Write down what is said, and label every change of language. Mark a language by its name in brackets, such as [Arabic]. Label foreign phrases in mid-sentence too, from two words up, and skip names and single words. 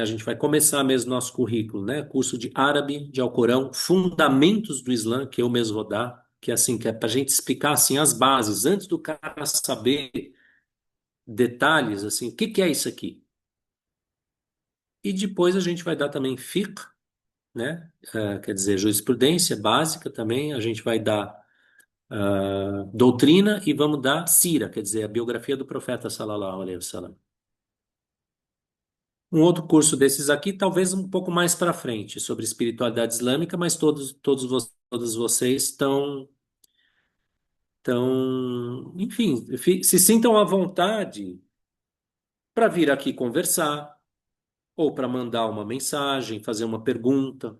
[Portuguese] A gente vai começar mesmo nosso currículo, né? Curso de árabe, de Alcorão, fundamentos do Islã, que eu mesmo vou dar, que é assim, que é para a gente explicar assim as bases, antes do cara saber detalhes, assim, o que que é isso aqui? E depois a gente vai dar também fiqh, né? Quer dizer, jurisprudência básica também, a gente vai dar doutrina e vamos dar sira, quer dizer, a biografia do profeta [Arabic] صلى الله عليه وسلم. [Portuguese] Um outro curso desses aqui, talvez um pouco mais para frente, sobre espiritualidade islâmica, mas todos vocês enfim, se sintam à vontade para vir aqui conversar, ou para mandar uma mensagem, fazer uma pergunta.